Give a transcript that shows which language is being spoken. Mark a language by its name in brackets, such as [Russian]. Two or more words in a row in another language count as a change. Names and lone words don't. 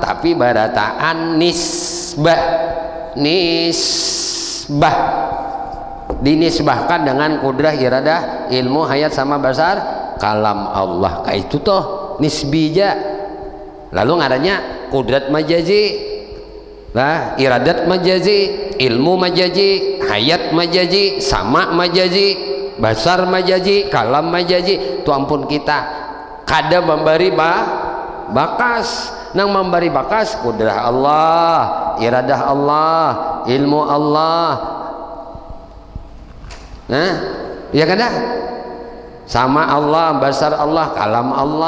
[Banjar] Tapi barataan nisbah dinisbahkan dengan kudrah, iradah, ilmu, hayat sama basar, kalam Allah. Kayak itu toh nisbija. Lalu ngaranya kudrat majazi, lah iradat majazi, ilmu majazi, hayat majazi, sama majazi, basar majazi, kalam majazi. Tu ampun kita kada memberi bakas, nang memberi bakas kudrah Allah, iradah Allah, ilmu Allah. Nah, ya kada? Sama Allah, basar Allah, kalam Allah.